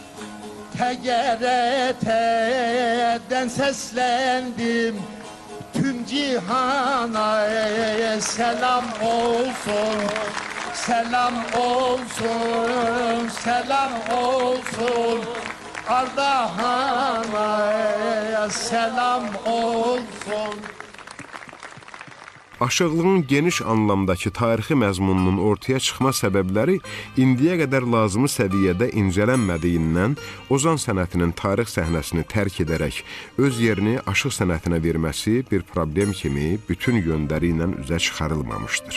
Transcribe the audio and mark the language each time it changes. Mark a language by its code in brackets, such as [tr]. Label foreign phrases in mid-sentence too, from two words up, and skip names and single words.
[tr] TGRT'den seslendim, tüm cihana selam olsun. Selam olsun, selam olsun. Ardahan'a selam olsun. [az] Aşıqlığın geniş anlamdakı tarixi məzmununun ortaya çıxma səbəbləri indiyə qədər lazımı səviyyədə incələnmədiyindən Ozan sənətinin tarix səhnəsini tərk edərək öz yerini aşıq sənətinə verməsi bir problem kimi bütün yönləri ilə üzə çıxarılmamışdır.